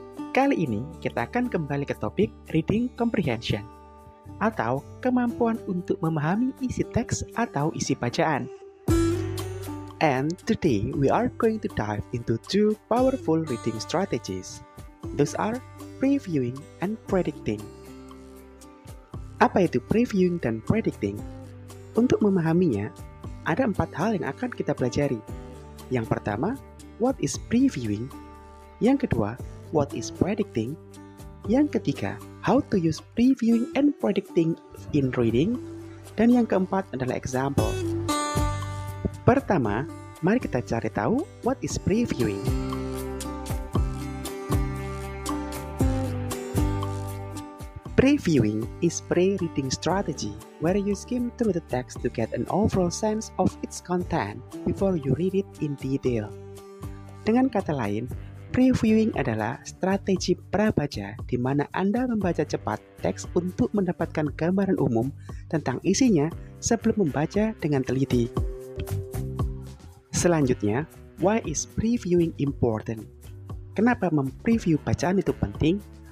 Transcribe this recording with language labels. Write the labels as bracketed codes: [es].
[id] Kali ini kita akan kembali ke topik reading comprehension atau kemampuan untuk memahami isi teks atau isi bacaan. [en] And today we are going to dive into two powerful reading strategies. Those are previewing and predicting. [id] Apa itu previewing dan predicting? Untuk memahaminya, ada 4 hal yang akan kita pelajari. Yang pertama, [en] what is previewing? [id] Yang kedua, [en] what is predicting? [id] Yang ketiga, [en] how to use previewing and predicting in reading? [id] Dan yang keempat adalah example. Pertama, mari kita cari tahu [en] what is previewing. Previewing is pre-reading strategy where you skim through the text to get an overall sense of its content before you read it in detail. [id] Dengan kata lain, previewing adalah strategi prabaca di mana Anda membaca cepat teks untuk mendapatkan gambaran umum tentang isinya sebelum membaca dengan teliti. Selanjutnya, [en] why is previewing important? [id] Kenapa mempreview bacaan itu penting?